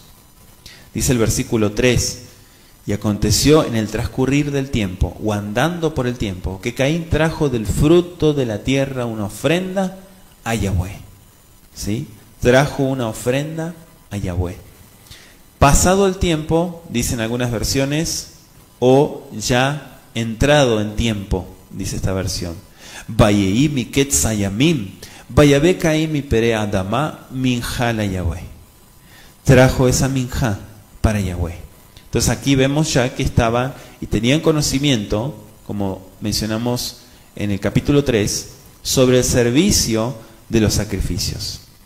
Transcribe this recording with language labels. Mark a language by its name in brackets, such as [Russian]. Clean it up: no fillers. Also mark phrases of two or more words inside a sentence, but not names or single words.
[Spanish] Dice el versículo 3, y aconteció en el transcurrir del tiempo, o andando por el tiempo, que Caín trajo del fruto de la tierra una ofrenda a Yahweh. ¿Sí? Trajo una ofrenda a Yahweh. Pasado el tiempo, dicen algunas versiones, o ya entrado en tiempo, dice esta versión. [Hebrew] ויהי מקץ ימים ויבא קין מפרי האדמה מנחה ליהוה. [Spanish] Trajo esa minja para Yahweh. Entonces aquí vemos ya que estaban y tenían conocimiento, como mencionamos en el capítulo 3, sobre el servicio de los sacrificios.